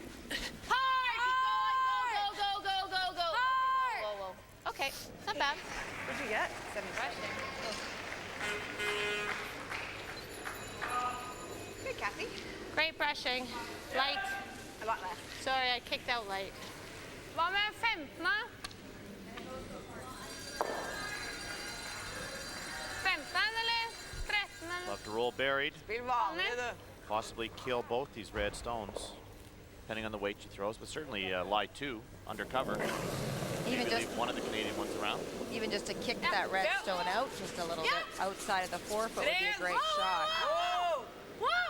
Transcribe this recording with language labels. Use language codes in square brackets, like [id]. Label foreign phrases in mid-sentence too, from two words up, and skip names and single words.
[en] Hard. Keep going. Go, go, go, go, go. Hard. Whoa, whoa, whoa. Okay. It's not bad. What'd you get? 75. Hey, Kathy. Great brushing. Light. A lot less. Sorry, I kicked out light. [no] Hva med 15? 15 eller 13 eller? [en] Love to roll buried, [no] Spill vanlig, du. [en] possibly kill both these red stones, depending on the weight she throws, but certainly lie 2 undercover. Even Maybe just leave one of the Canadian ones around. even just to kick that red stone out just a little bit outside of the 4-foot would be a great shot. Whoa! Whoa!